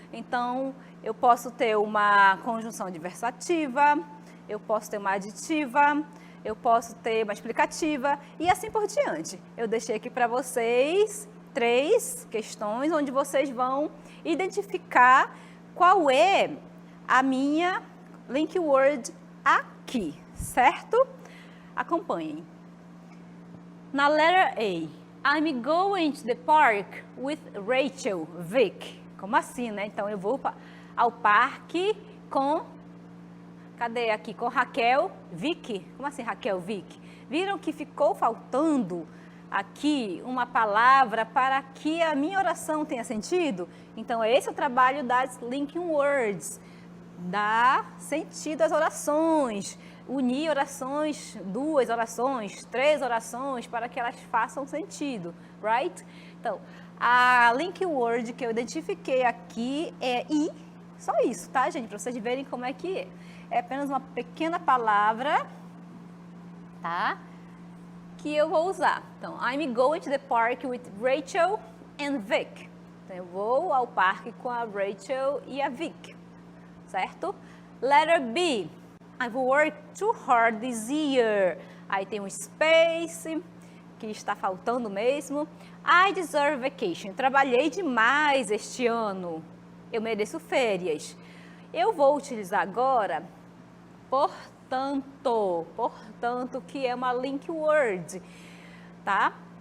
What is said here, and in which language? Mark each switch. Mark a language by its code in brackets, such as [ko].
[pt] Então, eu posso ter uma conjunção adversativa, eu posso ter uma aditiva, eu posso ter uma explicativa e assim por diante. Eu deixei aqui para vocês 3 questões onde vocês vão identificar qual é a minha link word aqui, certo? Acompanhem. Na letra A, [en] I'm going to the park with Rachel, Vic. [pt] Como assim, né? Então, eu vou ao parque com... Cadê aqui? Com Raquel, Vic. Como assim, Raquel, Vic? Viram que ficou faltando aqui uma palavra para que a minha oração tenha sentido? Então, esse é o trabalho das linking words. Dar sentido às orações. Unir orações, 2 orações, 3 orações, para que elas façam sentido, right? Então, a link word que eu identifiquei aqui é I, só isso, tá, gente? Para vocês verem como é que é. É apenas uma pequena palavra, tá? Que eu vou usar. [en] Então, I'm going to the park with Rachel and Vic. [pt] Então, eu vou ao parque com a Rachel e a Vic, certo? [en] Letter B. I've worked too hard this year. [pt] Aí tem um space, que está faltando mesmo. [en] I deserve vacation. [pt] Trabalhei demais este ano. Eu mereço férias. Eu vou utilizar agora, portanto, que é uma link word, tá?